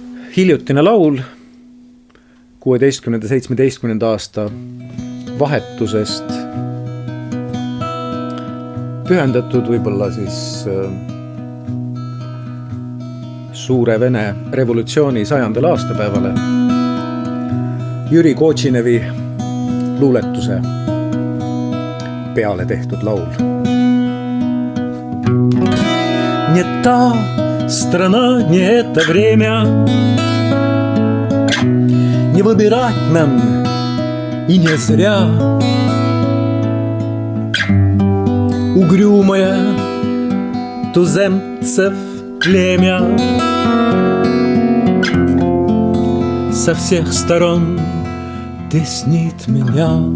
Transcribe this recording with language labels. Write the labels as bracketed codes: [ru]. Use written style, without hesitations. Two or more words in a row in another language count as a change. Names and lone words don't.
[et] hiljutine laul 16-17 aasta vahetusest, pühendatud võib-olla siis suure Vene revolutsiooni 100. aastapäevale, Jüri Kotšinevi luuletuse peale tehtud laul. [ru] Не та страна, не это время, не выбирать нам и не зря. Угрюмое туземцев племя со всех сторон теснит меня.